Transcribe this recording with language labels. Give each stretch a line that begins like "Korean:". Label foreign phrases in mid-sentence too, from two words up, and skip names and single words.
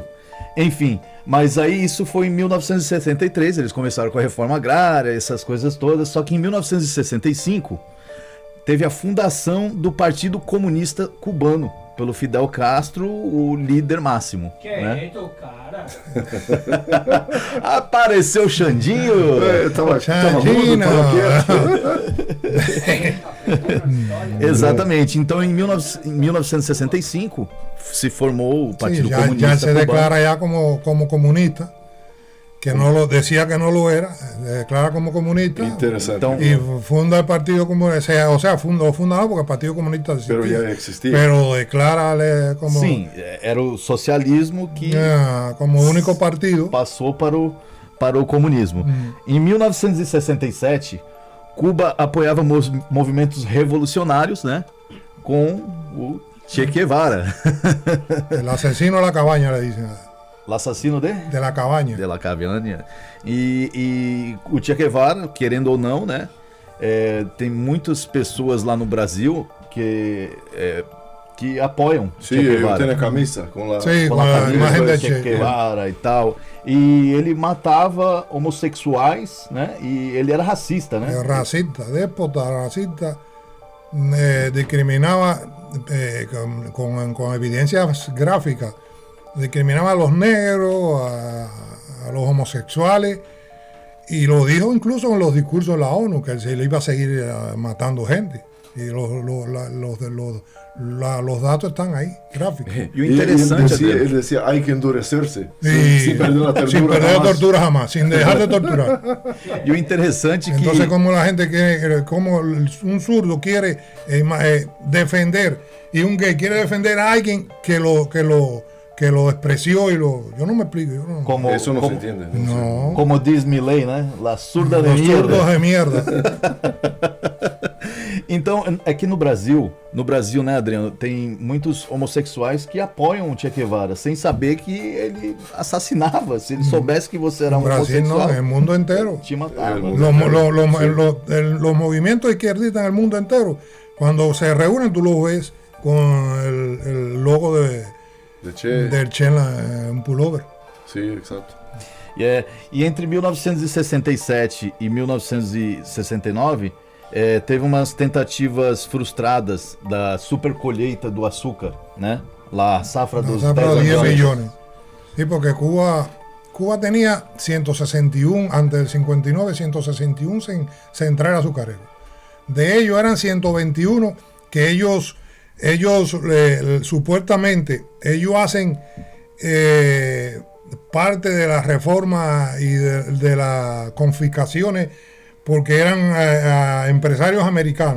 Portuguese: Enfim, mas aí isso foi em 1963, eles começaram com a reforma agrária, essas coisas todas, só que em 1965 teve a fundação do Partido Comunista Cubano, pelo Fidel Castro, o líder máximo. Que né? esto, cara? Apareceu o Xandinho! Eu tava mudo, Xandina. tava quieto. Exatamente, então em 1965 se formou o
Spanish: Sí,
Portuguese: Partido
Spanish: ya
Portuguese: Comunista
Spanish: él se
Portuguese: Cubano.
Spanish: declara ya como comunista, que no lo decía que no lo era, se declara como comunista.
Portuguese: Interessante. Então,
Spanish: Y funda el Partido Comunista, o sea, funda no, porque el Partido Comunista Pero existía, ya existía. pero declara como,
Portuguese: sim, era o socialismo que
Spanish: como único partido.
Portuguese: passou para o comunismo. Em 1967, Cuba apoiava movimentos revolucionários, né, com o Che Guevara.
Spanish: El asesino de la cabaña, le dicen,
Portuguese: O assassino
Spanish: de la cabaña. de la Caviânia.
Portuguese: E o Che Guevara, querendo ou não, né, tem muitas pessoas lá no Brasil que apoiam Sim, Che eu Guevara. tenho a camisa com a...
Spanish: Sí,
Portuguese: Com
Spanish: con
Portuguese: a
Spanish: la
Portuguese: camisa
Spanish: imagen de
Portuguese: do Che Guevara e tal. E ele matava homossexuais, né, e ele era racista, né?
Spanish: Racista, déspota, racista, discriminaba con evidencias gráficas, discriminaba a los negros, a los homosexuales, y lo dijo incluso en los discursos de la ONU, que se le iba a seguir matando gente. Y los datos están ahí, gráficos.
Portuguese: E o interessante
Spanish: ele decía, hay que endurecerse. Y Sin perder la ternura. sin perder la jamás. tortura jamás, sin dejar de torturar.
Portuguese: E o interessante que
Spanish: Entonces, como la gente quiere, como un zurdo quiere defender y un gay quiere defender a alguien que lo despreció yo no me explico. Yo no, como, Eso no se como, entiende. no.
Portuguese: como diz Milley, né?
Spanish: La surda de Los zurdos mierda. de mierda.
Portuguese: Então, aqui no Brasil, né, Adriano, tem muitos homossexuais que apoiam o Che Guevara, sem saber que ele assassinava. Se ele soubesse que você era
Spanish: En
Portuguese: um
Spanish: Brasil no,
Portuguese: homossexual,
Spanish: en el mundo entero.
Portuguese: te matava.
Spanish: El mundo. Los movimientos izquierdistas en el mundo entero, cuando se reúnen, tú los ves con el logo De Che. del Che en un pullover. Sí, exacto.
Portuguese: E entre 1967 e 1969, teve umas tentativas frustradas da super colheita do açúcar, né?
Spanish: La safra dos Nos da 10 millones. millones. Sí, porque Cuba tenía 161, antes del 59, 161 centrales azucareros. De ellos eran 121 que ellos supuestamente, ellos hacen parte de la reforma y de las confiscaciones porque eran empresarios americanos.